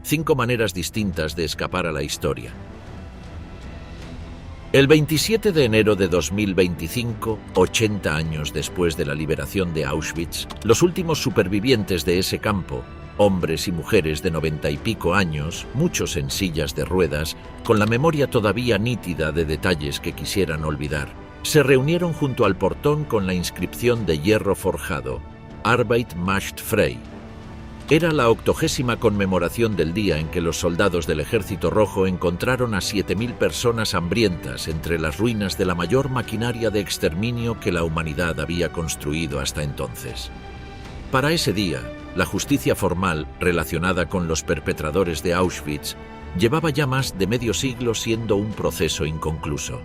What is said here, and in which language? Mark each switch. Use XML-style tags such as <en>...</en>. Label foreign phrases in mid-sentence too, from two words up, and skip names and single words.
<es>5 maneras distintas de escapar a la historia. El 27 de enero de 2025, 80 años después de la liberación de Auschwitz, los últimos supervivientes de ese campo, hombres y mujeres de 90 y pico años, muchos en sillas de ruedas, con la memoria todavía nítida de detalles que quisieran olvidar, se reunieron junto al portón con la inscripción de hierro forjado,</es> <de>Arbeit macht frei.</de> <es>Era la 80ª conmemoración del día en que los soldados del Ejército Rojo encontraron a 7.000 personas hambrientas entre las ruinas de la mayor maquinaria de exterminio que la humanidad había construido hasta entonces. Para ese día, la justicia formal relacionada con los perpetradores de Auschwitz llevaba ya más de medio siglo siendo un proceso inconcluso.</es>